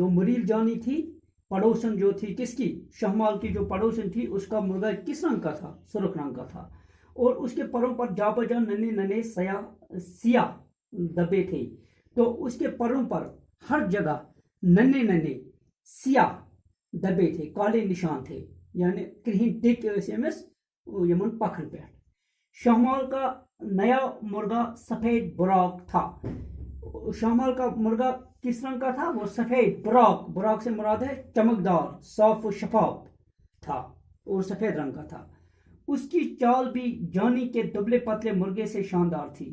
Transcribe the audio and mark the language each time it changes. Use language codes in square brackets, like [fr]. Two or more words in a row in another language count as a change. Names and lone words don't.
[ur] جو مریل جانی تھی پڑوسن جو تھی کس کی، شہمال کی جو پڑوسن تھی، اس کا مرغا کس رنگ کا تھا؟ سرخ رنگ کا تھا، اور اس کے پروں پر جا بجا ننے ننے سیاہ دبے تھے۔ تو اس کے پروں پر ہر جگہ ننے ننے سیاہ دبے تھے، کالے نشان تھے، یعنی [ks] کرہن ٹک امس یمن پکھن پہ۔ [ur] شہمال کا نیا مرغا سفید براق تھا۔ شہمال کا مرغا کس رنگ کا تھا؟ وہ سفید براق سے مراد ہے چمکدار، صاف و شفاف تھا اور سفید رنگ کا تھا۔ اس کی چال بھی جانی کے دبلے پتلے مرغے سے شاندار تھی۔